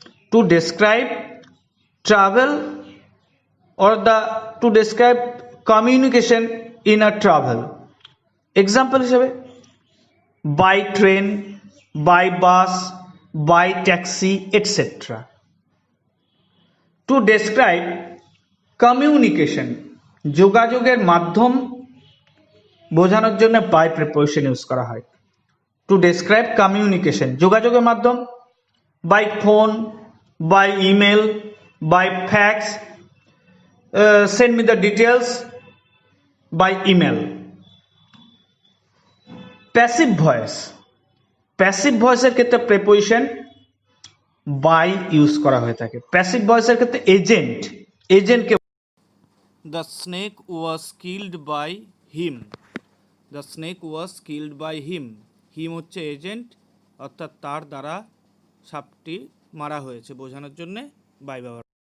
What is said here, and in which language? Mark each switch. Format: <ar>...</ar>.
<en>To describe travel or to describe communication in a travel. Example</en> <bn>হিসেবে</bn> <en>by train, by bus, by taxi, etc. To describe communication,</en> <bn>যোগাযোগের মাধ্যম বোঝানোর জন্য by preposition use করা হয়।</bn> <en>To describe communication,</en> <bn>যোগাযোগের মাধ্যম,</bn> <en>by phone, by email, by fax, send me the details, by email.</en> <bn>Passive voice. Passive ভয়েসের ক্ষেত্রে প্রিপোজিশন বাই ইউজ করা হয়ে থাকে। প্যাসিভ ভয়েসের ক্ষেত্রে এজেন্টকে</bn> <en>The snake was killed by him. The snake was killed by him.</en> <bn>হিম হচ্ছে agent, অর্থাৎ তার দ্বারা সাপটি মারা হয়েছে বোঝানোর জন্য বাই ব্যবহার।</bn>